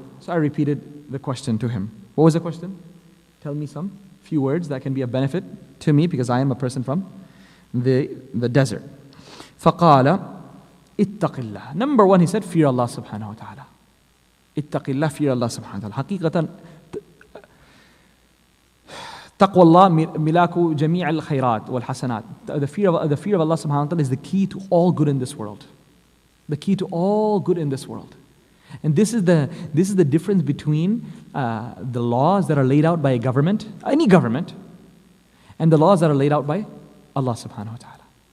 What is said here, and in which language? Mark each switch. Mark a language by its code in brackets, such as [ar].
[en] So I repeated the question to him. What was the question? Tell me some few words that can be a benefit to me because I am a person from the desert. [ar] فَقَالَ اتق الله. [en] Number one, he said, fear Allah subhanahu wa ta'ala. [ar] اتق الله, [en] fear Allah subhanahu wa ta'ala. [ar] حقيقة تقوى الله ملاك جميع الخيرات والحسنات. [en] The fear of Allah subhanahu wa ta'ala is the key to all good in this world. The key to all good in this world. And this is the difference between the laws that are laid out by a government, any government, and the laws that are laid out by Allah subhanahu wa ta'ala.